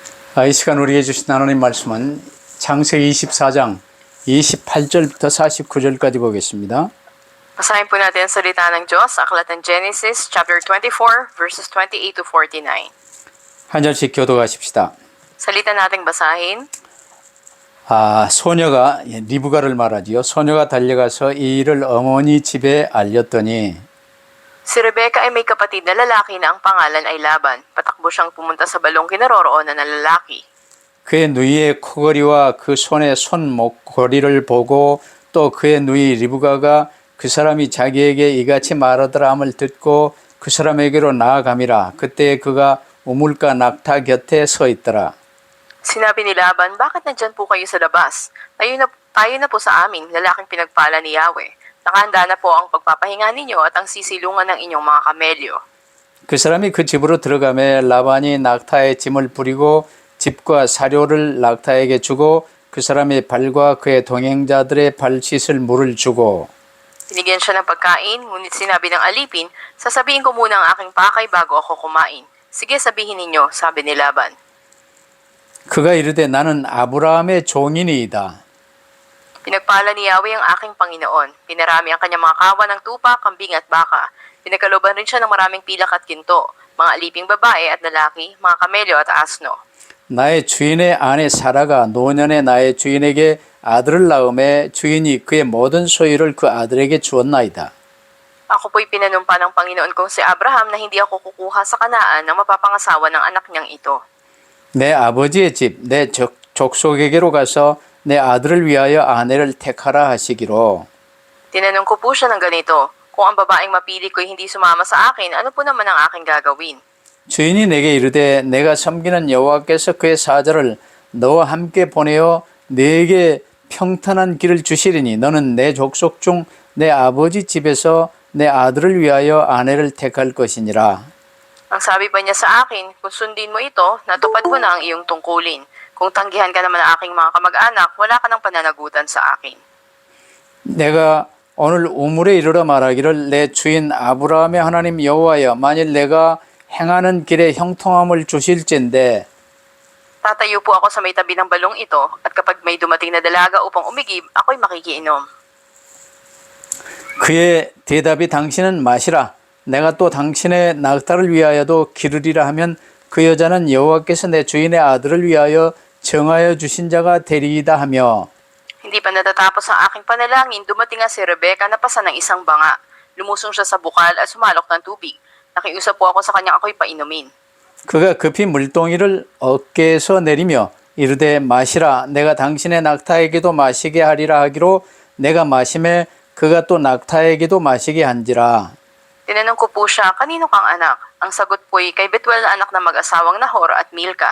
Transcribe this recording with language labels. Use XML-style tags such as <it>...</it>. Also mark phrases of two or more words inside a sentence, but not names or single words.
<ko>이 시간 우리에게 주신 하나님 말씀은 창세기 24장 28절부터 49절까지 보겠습니다.</ko> <tl>Basahin po natin ang salita ng Diyos sa aklat ng Genesis</tl> <en>chapter 24 verses 28 to 49.</en> <ko>한 절씩 교독하십시다.</ko> <tl>Salita nating basahin.</tl> <ko>소녀가 리브가를 말하지요. 소녀가 달려가서 이 일을 어머니 집에 알렸더니</ko> <tl>Si Rebecca ay may kapatid na lalaki na ang pangalan ay Laban. Patakbo siyang pumunta sa balong kinaroroonan ng lalaki.</tl> <ko>그의 누이의 코걸이와 그 손의 손목걸이를 보고 또 그의 누이 리브가가 그 사람이 자기에게 이같이 말하더라 함을 듣고 그 사람에게로 나아감이라. 그때 그가 우물가 낙타 곁에 서 있더라.</ko> <tl>Sinabi ni Laban, bakit nandyan po kayo sa labas? Tayo na po sa amin, lalaking pinagpala ni Yahweh. Nakahanda na po ang pagpapahinga ninyo at ang sisilungan ng inyong mga kamelyo.</tl> <ko>그 사람이 그 집으로 들어가매 라반이 낙타의 짐을 부리고 집과 사료를 낙타에게 주고 그 사람의 발과 그의 동행자들의 발 씻을 물을 주고</ko> <tl>Binigyan siya ng pagkain, ngunit sinabi ng alipin, sasabihin ko muna ang aking pakay bago ako kumain. Sige, sabihin ninyo, sabi ni Laban.</tl> <ko>그가 이르되 나는 아브라함의 종이니이다.</ko> <tl>Pinagpala ni Yahweh ang aking Panginoon. Pinarami ang kanyang mga kawan ng tupa, kambing at baka. Pinagkaloban rin siya ng maraming pilak at ginto, mga aliping babae at lalaki, mga kamelyo at asno.</tl> <ko>나의 주인의 아내 사라가 노년에 나의 주인에게 아들을 낳음에 주인이 그의 모든 소유를 그 아들에게 주었나이다.</ko> <tl>Ako po'y pinanumpa ng Panginoon kong si Abraham na hindi ako kukuha sa Kanaan ng mapapangasawa ng anak niyang ito.</tl> <ko>내 아버지의 집, 내 족속에게로 가서 내 아들을 위하여 아내를 택하라 하시기로.</ko> <tl>Tinanong ko po siya ng ganito, kung ang babaeng mapili ko'y hindi sumama sa akin, ano po naman ang aking gagawin?</tl> <ko>주인이 내게 이르되 내가 섬기는 여호와께서 그의 사자를 너와 함께 보내어 네게 평탄한 길을 주시리니 너는 내 족속 중 내 아버지 집에서 내 아들을 위하여 아내를 택할 것이니라.</ko> <tl>Ang sabi pa niya sa akin, kung sundin mo ito, natupad mo na ang iyong tungkulin. Kung tanggihan ka naman ang aking mga kamag-anak, wala ka ng pananagutan sa akin.</tl> <ko>내가 오늘 우물에 이르러 말하기를 내 주인 아브라함의 하나님 여호와여 만일 내가 행하는 길에 형통함을 주실진데</ko> <tl>Tatayo po ako sa may tabi ng balong ito, at kapag may dumating na dalaga upang umigib, ako'y makikiinom.</tl> <ko>그의 대답이 당신은 마시라. 내가 또 당신의 낙타를 위하여도 기르리라 하면 그 여자는 여호와께서 내 주인의 아들을 위하여 정하여 주신 자가 되리이다 하며</ko> <tl>Hindi pa natatapos ang aking panalangin, dumating nga si Rebecca na pasa ng isang banga. Lumusong siya sa bukal at sumalok ng tubig. Nakiusap po ako sa kanya ako'y painumin.</tl> <ko>그가 급히 물동이를 어깨에서 내리며 이르되 마시라. 내가 당신의 낙타에게도 마시게 하리라 하기로 내가 마심에 그가 또 낙타에게도 마시게 한지라.</ko> <tl>Tinanong ko po siya, kanino kang anak? Ang sagot po'y kay Betuel na anak ng mag-asawang Nahor at Milka.</tl>